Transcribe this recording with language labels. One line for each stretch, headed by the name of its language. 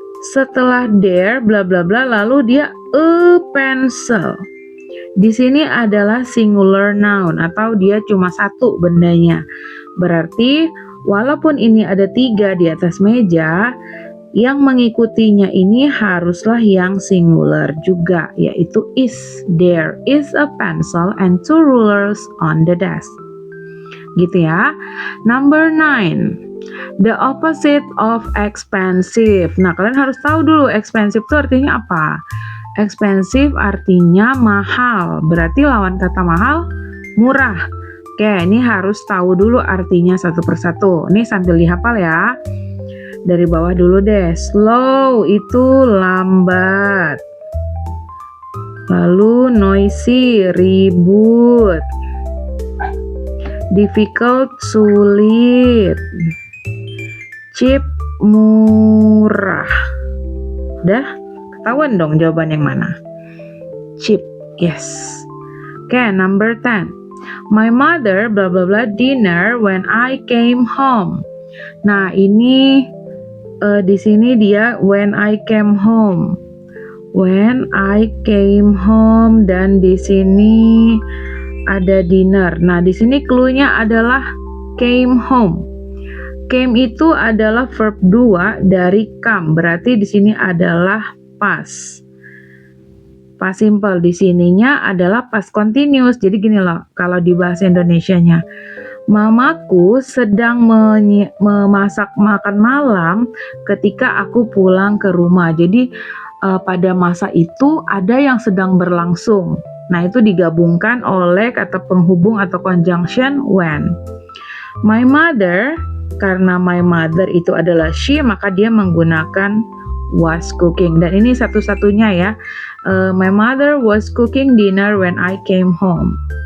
Indonesian: Setelah there bla bla bla lalu dia a pencil. Di sini adalah singular noun atau dia cuma 1 bendanya. Berarti walaupun ini ada 3 di atas meja, yang mengikutinya ini haruslah yang singular juga, yaitu is.
English: There is a pencil and 2 rulers on the desk.
Indonesian: Gitu ya.
English: Number 9. The opposite of expensive.
Indonesian: Nah, kalian harus tahu dulu expensive itu artinya apa. Expensive artinya mahal. Berarti lawan kata mahal, murah. Oke, ini harus tahu dulu artinya satu persatu. Ini sambil dihafal ya. Dari bawah dulu deh. Slow itu lambat. Lalu noisy, ribut. Difficult, sulit. Cheap, murah. Udah ketahuan dong jawaban yang mana?
English: Cheap, yes. Oke, number 10. My mother blah blah blah dinner when I came home.
Indonesian: Nah, ini di sini dia
English: when I came home. When I came home
Indonesian: dan di sini ada
English: dinner.
Indonesian: Nah, di sini clue-nya adalah
English: came home.
Indonesian: Came itu adalah verb 2 dari come. Berarti di sini adalah past. Past simple di sininya adalah past continuous. Jadi gini loh, kalau di bahasa Indonesianya. Mamaku sedang memasak makan malam ketika aku pulang ke rumah. Jadi pada masa itu ada yang sedang berlangsung. Nah, itu digabungkan oleh kata penghubung atau conjunction when.
English: My mother,
Indonesian: karena
English: my mother
Indonesian: itu adalah she, maka dia menggunakan
English: was cooking.
Indonesian: Dan ini satu-satunya ya.
English: My mother was cooking dinner when I came home.